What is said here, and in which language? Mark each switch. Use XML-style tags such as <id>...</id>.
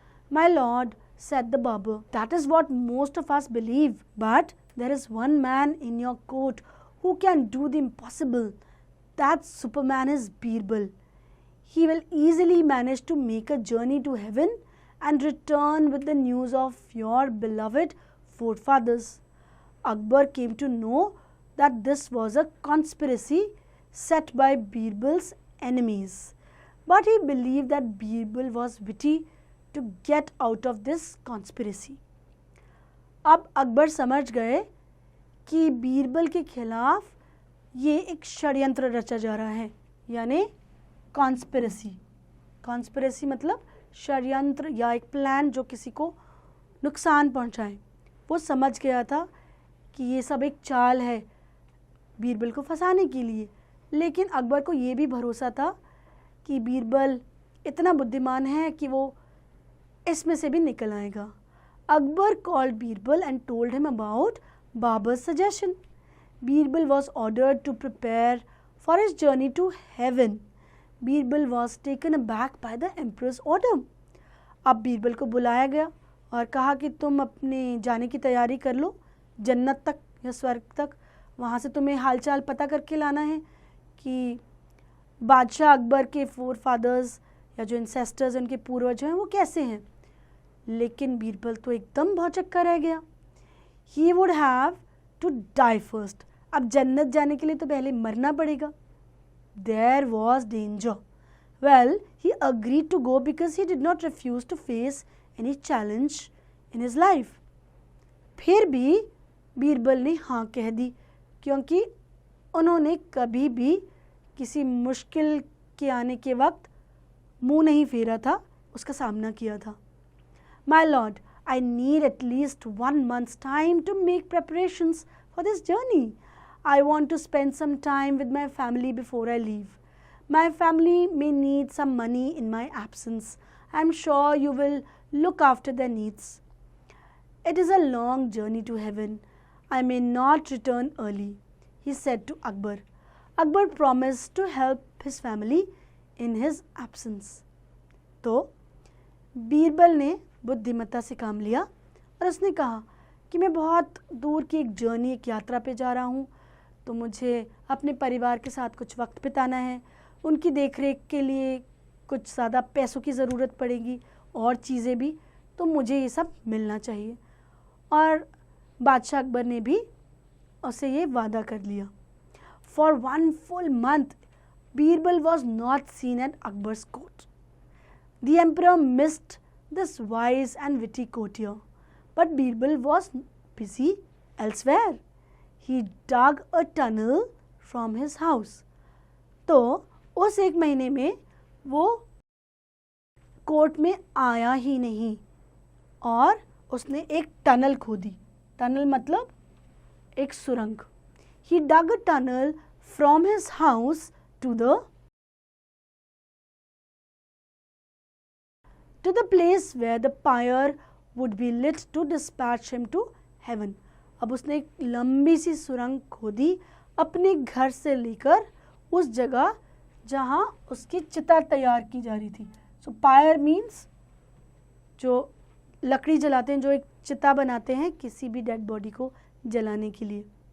<en>My lord, said the barber, that is what most of us believe, but there is one man in your court who can do the impossible. That Superman is Birbal. He will easily manage to make a journey to heaven and return with the news of your beloved forefathers. Akbar came to know that this was a conspiracy set by Birbal's enemies, but he believed that Birbal was witty to get out of this conspiracy.</en> <hi>अब अकबर समझ गए कि बीरबल के खिलाफ ये एक षड्यंत्र रचा जा रहा है, यानी कॉन्स्पिरेसी. कॉन्स्पिरेसी मतलब षड्यंत्र या एक प्लान जो किसी को नुकसान पहुंचाएं। वो समझ गया था कि ये सब एक चाल है बीरबल को फंसाने के लिए, लेकिन अकबर को ये भी भरोसा था कि बीरबल इतना बुद्धिमान है कि वो इसमें से भी निकल आएगा।</hi> <en>Akbar called Birbal and told him about Babar's suggestion. Birbal was ordered to prepare for his journey to heaven. Birbal was taken aback by the emperor's order.</en> <hi>अब बीरबल को बुलाया गया और कहा कि तुम अपने जाने की तैयारी कर लो जन्नत तक या स्वर्ग तक। वहाँ से तुम्हें हालचाल पता करके लाना है कि बादशाह अकबर के फोर फादर्स या जो इंसेस्टर्स उनके पूर्वज हैं वो कैसे हैं। लेकिन बीरबल तो एकदम भौचक्का रह गया।</hi> <en>He would have to die first.</en> <hi>अब जन्नत जाने के लिए तो पहले मरना पड़ेगा।</hi> <en>There was danger. Well he agreed to go because he did not refuse to face any challenge in his life.</en> <hi>फिर भी बीरबल ने हाँ कह दी, क्योंकि उन्होंने कभी भी किसी मुश्किल के आने के वक्त मुंह नहीं फेरा था, उसका सामना किया था।</hi> <en>My lord, I need at least 1 month's time to make preparations for this journey. I want to spend some time with my family before I leave. My family may need some money in my absence. I am sure you will look after their needs. It is a long journey to heaven. I may not return early, he said to Akbar. Akbar promised to help his family in his absence.</en> <hi>तो बीरबल ने बुद्धिमत्ता से काम लिया और उसने कहा कि मैं बहुत दूर की एक जर्नी, एक यात्रा पे जा रहा हूँ, तो मुझे अपने परिवार के साथ कुछ वक्त बिताना है। उनकी देखरेख के लिए कुछ ज़्यादा पैसों की ज़रूरत पड़ेगी और चीज़ें भी, तो मुझे ये सब मिलना चाहिए। और बादशाह अकबर ने भी उसे ये वादा कर लिया।</hi> <en>For 1 full month Birbal was not seen at Akbar's court. The emperor missed this wise and witty courtier, but Birbal was busy elsewhere. He dug a tunnel from his house.</en> <hi>तो उस 1 महीने में वो कोर्ट में आया ही नहीं और उसने एक टनल खोदी। टनल मतलब एक सुरंग।</hi> <en>He dug a tunnel from his house to the place where the pyre would be lit to dispatch him to heaven.</en> <hi>अब उसने एक लंबी सी सुरंग खोदी अपने घर से लेकर उस जगह जहाँ उसकी चिता तैयार की जा रही थी।</hi> <en>so pyre means</en> <hi>जो लकड़ी जलाते हैं, जो एक चिता बनाते हैं किसी भी डेड बॉडी को जलाने के लिए।</hi>